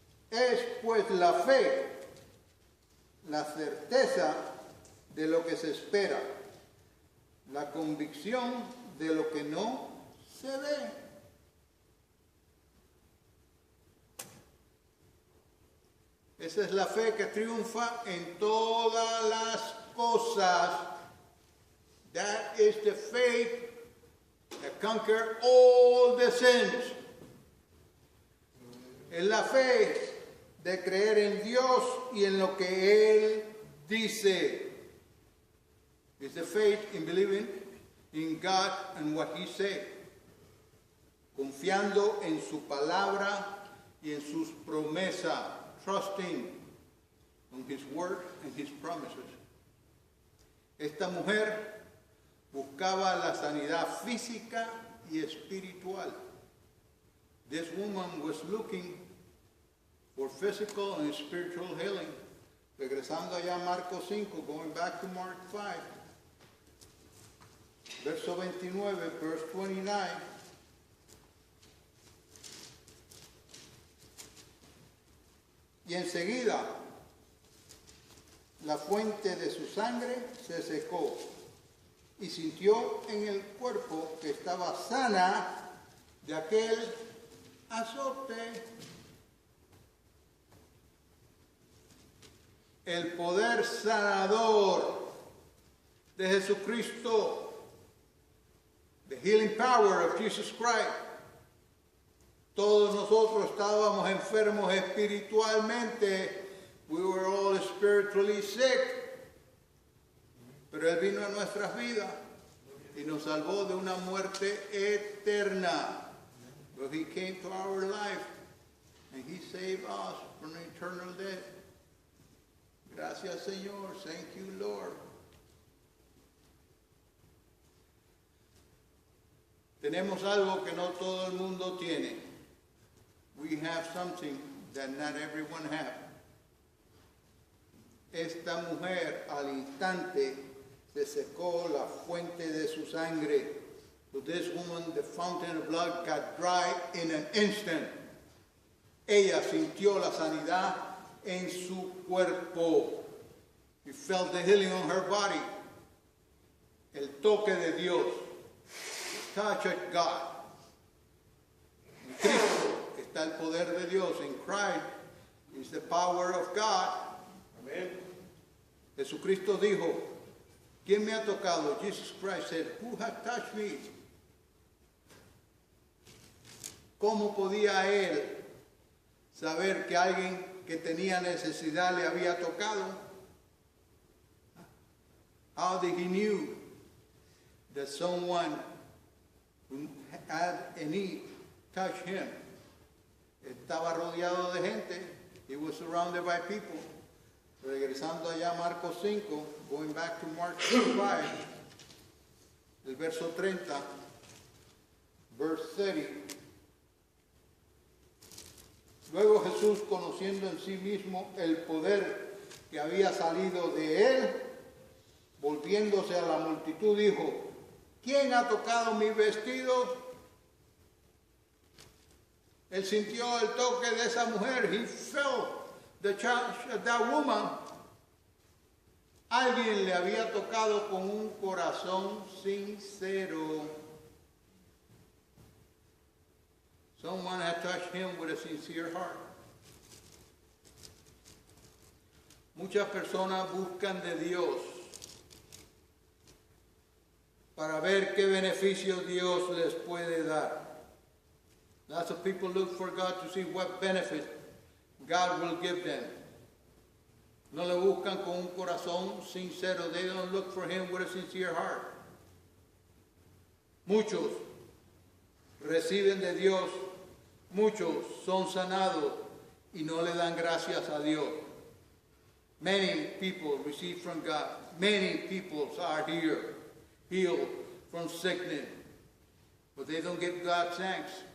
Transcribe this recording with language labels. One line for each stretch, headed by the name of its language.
Spanish: Es pues la fe, la certeza de lo que se espera, la convicción de lo que no se ve. Esa es la fe que triunfa en todas las cosas.
English: That is the faith that conquers all the sins.
Spanish: Es la fe de creer en Dios y en lo que Él dice.
English: It's the faith in believing in God and what He said.
Spanish: Confiando en su palabra y en sus promesas,
English: trusting on his word and his promises.
Spanish: Esta mujer buscaba la sanidad física y espiritual.
English: This woman was looking for physical and spiritual healing.
Spanish: Regresando allá a Marcos 5,
English: going back to Mark 5,
Spanish: verso 29,
English: verse 29.
Spanish: Y enseguida la fuente de su sangre se secó y sintió en el cuerpo que estaba sana de aquel azote. El poder sanador de Jesucristo,
English: the healing power of Jesus Christ.
Spanish: Todos nosotros estábamos enfermos espiritualmente.
English: We were all spiritually sick.
Spanish: Pero Él vino a nuestras vidas y nos salvó de una muerte eterna.
English: But He came to our life and He saved us from eternal death.
Spanish: Gracias, Señor.
English: Thank you, Lord.
Spanish: Tenemos algo que no todo el mundo tiene.
English: We have something that not everyone has.
Spanish: Esta mujer al instante se secó la fuente de su sangre.
English: So this woman, the fountain of blood got dry in an instant.
Spanish: Ella sintió la sanidad en su cuerpo.
English: She felt the healing on her body.
Spanish: El toque de Dios.
English: The touch of God.
Spanish: En Cristo está el poder de Dios.
English: In Christ is the power of God. Amen.
Spanish: Jesucristo dijo, ¿quién me ha tocado?
English: Jesus Christ said, who has touched me?
Spanish: ¿Cómo podía él saber que alguien que tenía necesidad le había tocado?
English: How did he knew that someone who had a need touched him?
Spanish: Estaba rodeado de gente.
English: He was surrounded by people.
Spanish: Regresando allá a Marcos 5,
English: going back to Mark 5,
Spanish: el verso 30,
English: verse 30.
Spanish: Luego Jesús, conociendo en sí mismo el poder que había salido de él, volviéndose a la multitud, dijo, ¿quién ha tocado mis vestidos? Él sintió el toque de esa mujer.
English: He felt the touch of that woman.
Spanish: Alguien le había tocado con un corazón sincero.
English: Someone had touched him with a sincere heart.
Spanish: Muchas personas buscan de Dios para ver qué beneficios Dios les puede dar.
English: Lots of people look for God to see what benefit God will give them.
Spanish: No le buscan con un corazón sincero.
English: They don't look for Him with a sincere heart.
Spanish: Muchos reciben de Dios, muchos son sanados y no le dan gracias a Dios.
English: Many people receive from God. Many people are here, healed from sickness, but they don't give God thanks.